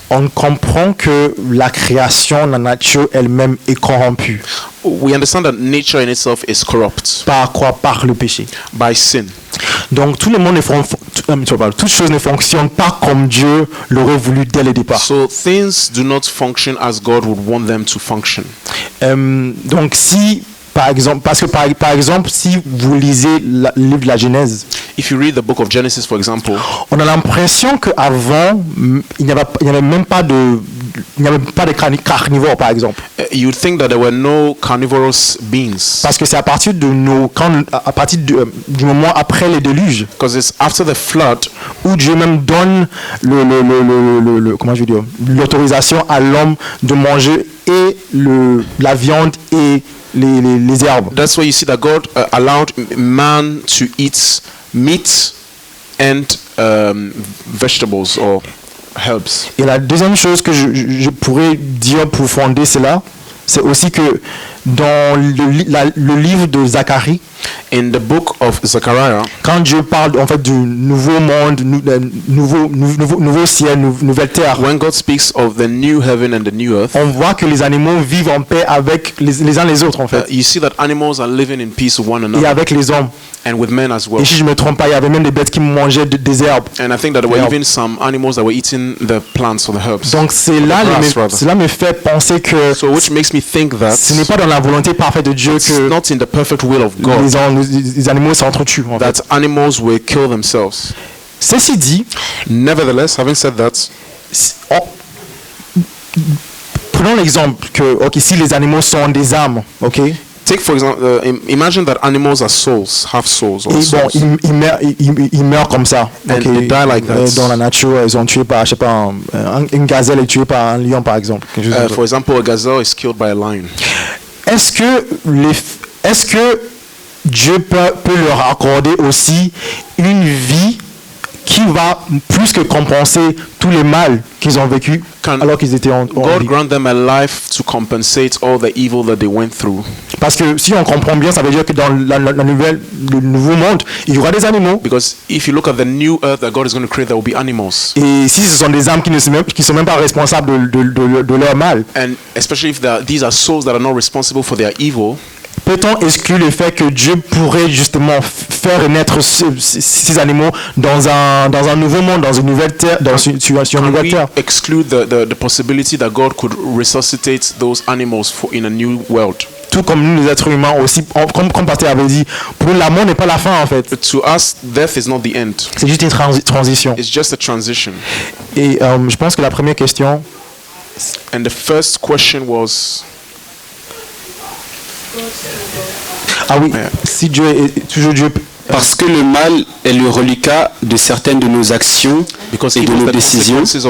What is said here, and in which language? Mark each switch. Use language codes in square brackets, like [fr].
[fr] on comprend que la création, la nature elle-même est corrompue. [en] We understand that nature in itself is corrupt. [fr] Par quoi? Par le péché. [en] By sin. [fr] Donc tout le monde toutes choses ne fonctionnent pas comme Dieu l'aurait voulu dès le départ. [en] So things do not function as God would want them to function. [fr] Donc si par exemple, si vous lisez le livre de la Genèse, [en] if you read the book of Genesis, for example, [fr] on a l'impression qu'avant il n'y avait même pas de carnivores, par exemple. [en] You would think that there were no carnivorous beings. [fr] Parce que c'est à partir du moment après le déluge, [en] because it's after the flood, [fr] où Dieu même donne l'autorisation à l'homme de manger et la viande et les herbes. [en] That's why you see that God allowed man to eat meat and vegetables or herbs. [fr] Et la deuxième chose que je pourrais dire pour fonder cela, c'est aussi que dans le livre de Zacharie, [en] in the book of Zechariah, [fr] quand Dieu parle en fait du nouveau monde, nouveau ciel, nouvelle terre, [en] when God speaks of the new heaven and the new earth, [fr] on voit que les animaux vivent en paix avec les uns les autres en fait. [en] You see that animals are living in peace with one another. [fr] Et avec les hommes. [en] And with men as well. [fr] Et si je me trompe pas, il y avait même des bêtes qui mangeaient des herbes. [en] And I think that there were even some animals that were eating the plants or the herbs. [fr] Donc cela me fait penser que [en] which makes me think that [fr] ce n'est pas dans la volonté parfaite de Dieu que [en] not in the perfect will of God [fr] les animaux s'entretuent. [en] That animals will kill themselves. [fr] Ceci dit, [en] nevertheless, having said that, [fr] prenons l'exemple que si les animaux sont des âmes, ok. [en] Take for example, imagine that animals are souls, have souls. [fr] Et bon, ils meurent comme ça. [en] And they die like that. [fr] Dans la nature, ils sont tués par, je sais pas, une gazelle est tuée par un lion, par exemple. [en] For example, a gazelle is killed by a lion. [fr] Est-ce que Dieu peut leur accorder aussi une vie qui va plus que compenser tous les mal qu'ils ont vécu alors qu'ils étaient en [en] God [fr] vie. [en] grant them a life to compensate all the evil that they went through. [fr] Parce que si on comprend bien, ça veut dire que dans le nouveau monde, il y aura des animaux. [en] Because if you look at the new earth that God is going to create, there will be animals. [fr] Et si ce sont des âmes qui sont même pas responsables de leur mal. [en] And especially if these are souls that are not responsible for their evil. [fr] Peut-on exclure le fait que Dieu pourrait justement faire naître ces animaux dans un nouveau monde, dans une nouvelle terre, sur une nouvelle terre? [en] Exclude the possibility that God could resuscitate those animals in a new world. [fr] Tout comme nous, les êtres humains aussi, comme Pasteur avait dit, pour nous, la mort n'est pas la fin en fait. [en] To us, death is not the end. [fr] C'est juste une transition. [en] It's just a transition. [fr] Et je pense que la première question. [en] And the first question was. [fr] Ah oui, si Dieu est toujours Dieu. Parce que le mal est le reliquat de certaines de nos actions et de nos décisions.